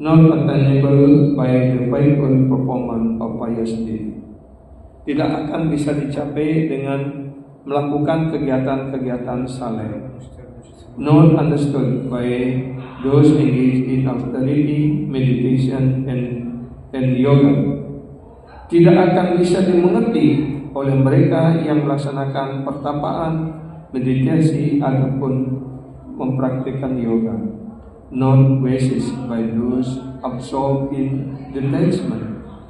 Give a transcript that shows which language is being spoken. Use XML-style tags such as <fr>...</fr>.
<en>Not attainable by the faithful performance of pious deed.</en> <id>Tidak akan bisa dicapai dengan melakukan kegiatan-kegiatan saleh.</id> <en>Not understood by those engaged in austerity, meditation, and yoga.</en> <id>Tidak akan bisa dimengerti oleh mereka yang melaksanakan pertapaan, meditasi ataupun mempraktikkan yoga.</id> <en>Not basis by those absorbed in detachment.</en>